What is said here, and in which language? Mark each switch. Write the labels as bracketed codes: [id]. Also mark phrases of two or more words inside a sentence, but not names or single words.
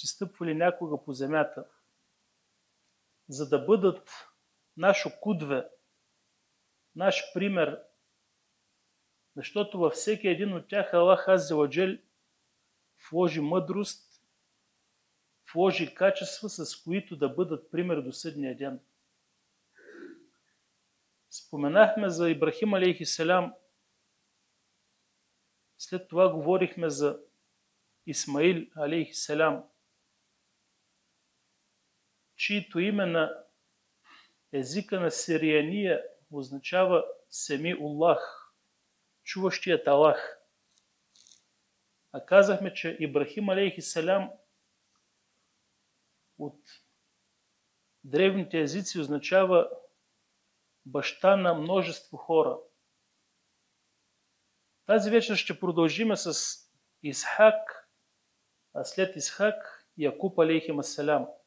[bg] стъпвали някога по земята, за да бъдат нашо кудве, наш пример, защото във всеки един от тях Аллах [ar] عز وجل [bg] вложи мъдрост, вложи качества, с които да бъдат пример до съдния ден. Споменахме за Ибрахим [ar] عليه السلام, [bg] след това говорихме за Исмаил [ar] عليه السلام, [bg] чието име на езика на сирияния означава Семиуллах, чуващият Аллах. А казахме, че Ибрахим [ar] عليه السلام [bg] от древните езици означава баща на множество хора. Тази вечер ще продължим с Исхак, а след Исхак Якуб [ar] عليهم السلام.